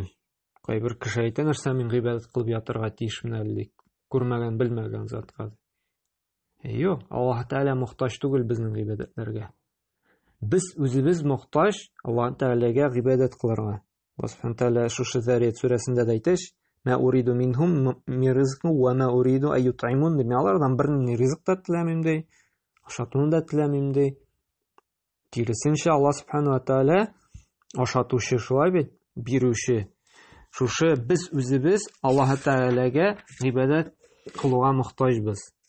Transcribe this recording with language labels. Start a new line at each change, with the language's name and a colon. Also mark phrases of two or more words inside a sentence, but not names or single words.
Tatar: Кайбер кеше әйтә, нәрсә мин гыйбадәт кылып ятырга тиешмен әле, күрмәгән, белмәгән затка. Юк, Аллаһ Тәгалә мохтаҗ түгел безнең гыйбадәтләргә. Без үзебез мохтаҗ Аллаһ Тәгаләгә гыйбадәт кылырга. Аллаһ Субхану Тәгалә шушы Зарият сүрәсендә дә әйтә:
Arabic: "ما أريد منهم من رزق وما أريد أن يطعمون",
Tatar: ди, алардан берни ризык та теләмим ди, ашатуны да теләмим ди. Киресенчә, Аллаһ Субхану ва Тәгалә ашатучы, шулай бит, бирүче. Шушы без үзебез Аллаһ Тәгаләгә гыйбадәт кылуга мохтаҗбыз.